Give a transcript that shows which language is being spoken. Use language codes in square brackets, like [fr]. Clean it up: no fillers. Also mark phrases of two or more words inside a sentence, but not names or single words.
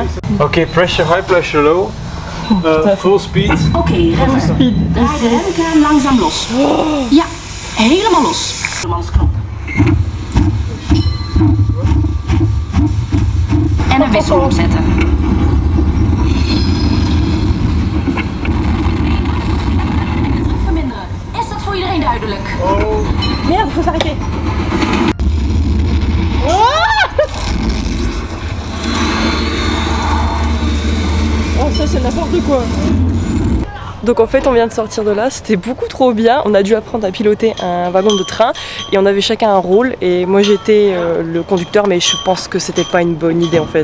[en] Ok, pressure high, pressure low. Full speed. [nl] Oké, remmen. Draai de remkraan langzaam los. Ja, helemaal los. Knop. En een wissel opzetten. Druk verminderen. Is dat voor iedereen duidelijk? [fr] Merde, faut s'arrêter. Oh, ça c'est n'importe quoi. Donc en fait on vient de sortir de là, c'était beaucoup trop bien. On a dû apprendre à piloter un wagon de train et on avait chacun un rôle et moi j'étais le conducteur, mais je pense que c'était pas une bonne idée en fait.